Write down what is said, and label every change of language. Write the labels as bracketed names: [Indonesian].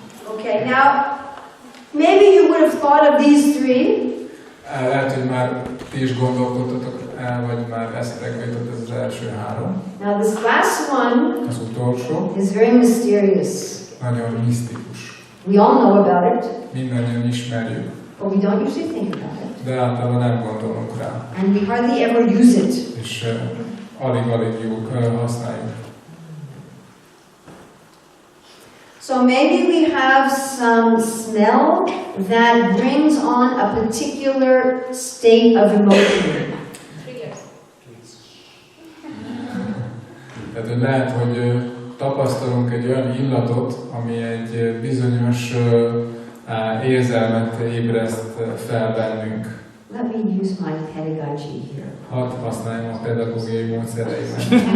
[English] Okay, now, maybe you would have thought of these three. [Hungarian] Lehet, hogy már ti is gondolkodtatok el, vagy már eszetekbe jutott ez az első három. [English] Now this last one [Hungarian] Az utolsó [English] is very mysterious. [Hungarian] nagyon misztikus. [English] We all know about it, [Hungarian] Mindannyian ismerjük, [English] but we don't usually think about it. [Hungarian] de általában nem gondolunk rá. [English] And we hardly ever use it. [Hungarian] És alig-alig jól használjuk. [English] So maybe we have some smell that brings on a particular state of emotion. [Hungarian] Tehát hogy lehet, hogy tapasztalunk egy olyan illatot, ami egy bizonyos érzelmet ébreszt fel bennünk. [English] Let me use my pedagogy here. [Hungarian] Hadd használjam a pedagógiai módszereimet.